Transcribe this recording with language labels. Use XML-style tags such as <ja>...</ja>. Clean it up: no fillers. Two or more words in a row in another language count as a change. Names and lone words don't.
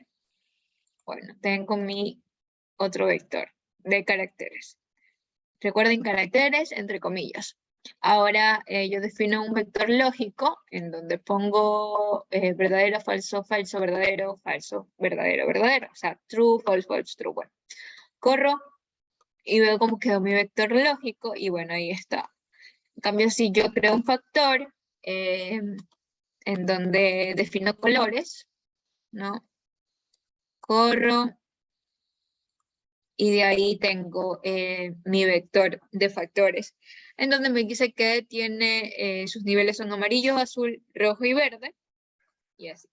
<es>Bueno, tengo mi otro vector de caracteres. Recuerden caracteres entre comillas. Ahora yo defino un vector lógico en donde pongo verdadero, falso, falso, verdadero, falso, verdadero, verdadero. O sea,</es> <en>true, false, false, true.</en> <es>Bueno, corro y veo cómo quedó mi vector lógico y bueno, ahí está. En cambio, si yo creo un factor en donde defino colores, ¿no? Corro y de ahí tengo mi vector de factores, en donde me dice que tiene sus niveles son amarillo, azul, rojo y verde, y así.</es>